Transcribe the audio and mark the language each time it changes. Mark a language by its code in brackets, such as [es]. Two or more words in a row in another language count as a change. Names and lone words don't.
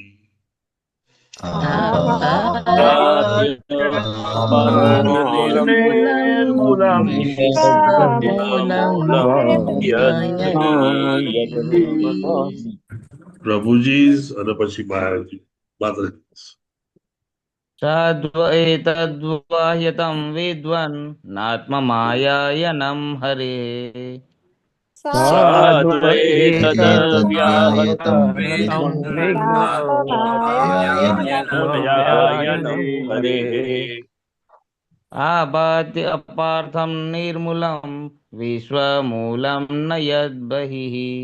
[sa] निर्मूलं [gu] પ્રભુજી અને પછી મહારાજજી માત્ર [sa] સાધ્વ એતદ્વાહ્યतं વિદ્વन् નાત્મમાયાયनं હરે साध्व एतद्व्याहतं मायायनं हरेः आबाध्य अपार्थं निर्मूलं विश्वमूलं न यद्बहिः